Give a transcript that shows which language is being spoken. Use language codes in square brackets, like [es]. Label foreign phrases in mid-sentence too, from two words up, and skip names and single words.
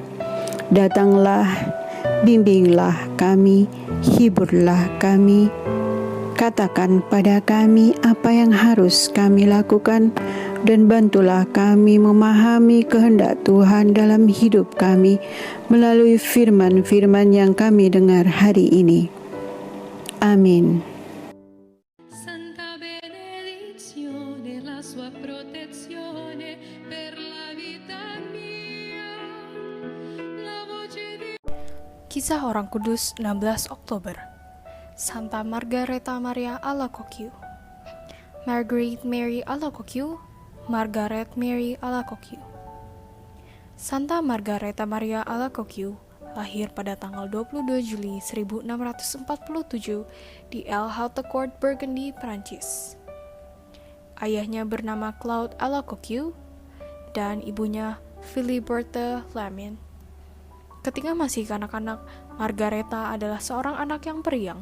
[id] Datanglah, bimbinglah kami, hiburlah kami, katakan pada kami apa yang harus kami lakukan, dan bantulah kami memahami kehendak Tuhan dalam hidup kami melalui firman-firman yang kami dengar hari ini. Amin. [it] Santa benedizione, la sua protezione per la vita mia. La voce di [id] Kisah Orang Kudus 16 Oktober. Santa Margareta Maria Alacoque. Marguerite Mary Alacoque, Margaret Mary Alacoque. Santa Margareta Maria Alacoque lahir pada tanggal 22 Juli 1647 di El Hautecourt, Burgundy, Prancis. Ayahnya bernama Claude Alacoque dan ibunya Philiberte Flamin. Ketika masih kanak-kanak, Margareta adalah seorang anak yang periang.